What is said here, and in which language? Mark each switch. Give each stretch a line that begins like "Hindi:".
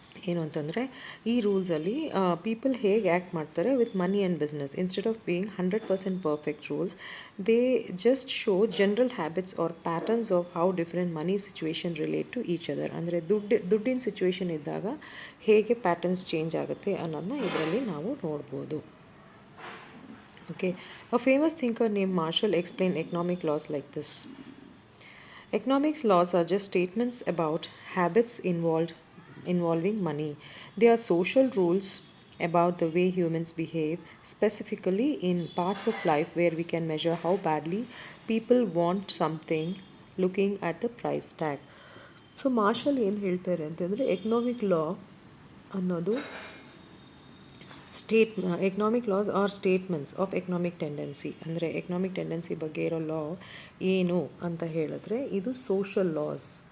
Kannada: ಏನು ಅಂತಂದರೆ, ಈ ರೂಲ್ಸಲ್ಲಿ
English: people
Kannada: ಹೇಗೆ
English: Act ಮಾಡ್ತಾರೆ with money and business, instead of being 100% perfect rules, they just show general habits or patterns of how different money situation relate to each other.
Kannada: ಅಂದರೆ ದುಡ್ಡಿನ situation ಇದ್ದಾಗ ಹೇಗೆ patterns change ಆಗುತ್ತೆ ಅನ್ನೋದನ್ನ ಇದರಲ್ಲಿ ನಾವು ನೋಡ್ಬೋದು.
English: Okay, a famous thinker named Marshall explained economic laws like this. Economics laws are just statements about habits involving money. They are social rules about the way humans behave, specifically in parts of life where we can measure how badly people want something looking at the price tag.
Kannada: So marshal ಏನು ಹೇಳ್ತಾರೆ ಅಂತಂದರೆ, economic ಲಾ ಅನ್ನೋದು
English: Economic laws are statements of economic tendency.
Kannada: ಅಂದರೆ economic tendency ಬಗ್ಗೆ ಇರೋ ಲಾ ಏನು ಅಂತ ಹೇಳಿದ್ರೆ ಇದು ಸೋಷಲ್ ಲಾಸ್.